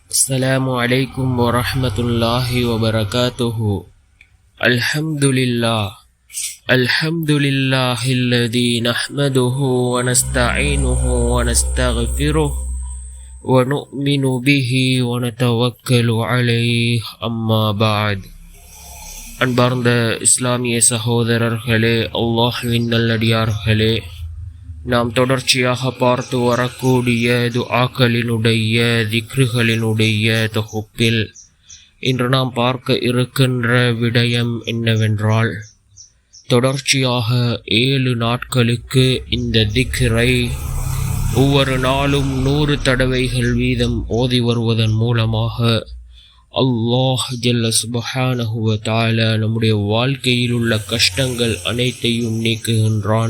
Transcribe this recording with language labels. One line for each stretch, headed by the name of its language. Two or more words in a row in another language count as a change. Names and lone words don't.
Arabic: السلام عليكم ورحمة الله وبركاته. الحمد لله الذي نحمده ونستعينه ونستغفره ونؤمن به ونتوكل عليه. أما بعد.
Tamil: அன்பார்ந்த இஸ்லாமிய சகோதரர்களே, அல்லாஹ்வின் நல்லடியார்களே, நாம் தொடர்ச்சியாக பார்த்து வரக்கூடிய துஆக்களினுடைய திக்ருகளினுடைய தொகுப்பில் இன்று நாம் பார்க்க இருக்கின்ற விடயம் என்னவென்றால், தொடர்ச்சியாக 7 நாட்களுக்கு இந்த திக்ரை ஒவ்வொரு நாளும் 100 தடவைகள் வீதம் ஓதி வருவதன் மூலமாக அல்லாஹ்
Arabic: جل سبحانه وتعالى
Tamil: நம்முடைய வாழ்க்கையில் உள்ள கஷ்டங்கள் அனைத்தையும் நீக்குகின்றான்.